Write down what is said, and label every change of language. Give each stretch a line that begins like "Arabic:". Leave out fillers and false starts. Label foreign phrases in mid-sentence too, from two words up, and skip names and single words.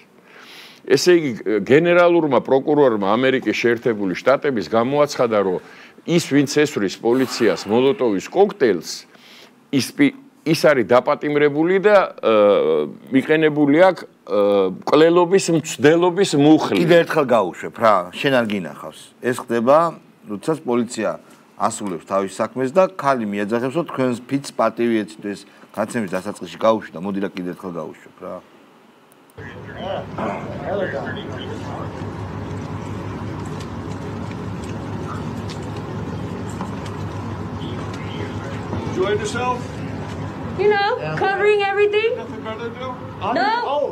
Georgian: ესე იგი გენერალურმა პროკურორმა ამერიკის შეერთებული შტატების გამოაცხადა, რომ ის ვინც ესვრის პოლიციას მოლოტოვის კოქტეილს ის არის დაპატიმრებული და მიყენებული აქვს კლელობის მცდელობის მუხლი. კიდე ერთხელ გაუშვებ რა, შენ არ გინახავს. ეს ხდება, როდესაც პოლიცია ასრულებს თავის საქმეს და ქალი მიაძახებს, რომ თქვენს ფიც პატივი ეცით ეს გაცემის დასაწყისში გაუშვი და მოდი რა კიდე ერთხელ გაუშვებ რა.
English: Enjoying yourself? You know, covering everything. Nothing better to do? Honor your oath.